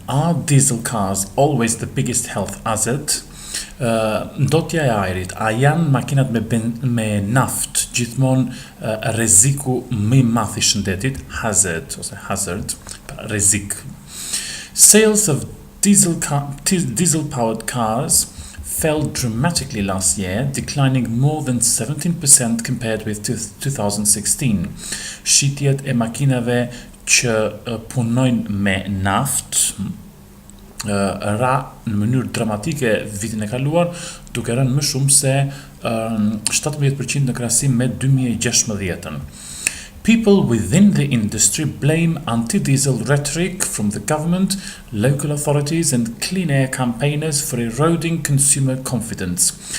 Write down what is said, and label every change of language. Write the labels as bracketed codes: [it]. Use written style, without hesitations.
[en] Are diesel cars always the biggest health hazard? [sq] Ndotja e ajrit, a janë makinat me naft gjithmonë rreziku më i madh I shëndetit, hazard, rrezik. [en] Sales of diesel-powered cars fell dramatically last year, declining more than 17% compared with 2016. [sq] Shitjet e makinave që punojnë me naft ra në mënyrë dramatike vitin e kaluar, duke rënë më shumë se 17% në krahasim me 2016-ën. [en] People within the industry blame anti-diesel rhetoric from the government, local authorities and clean air campaigners for eroding consumer confidence.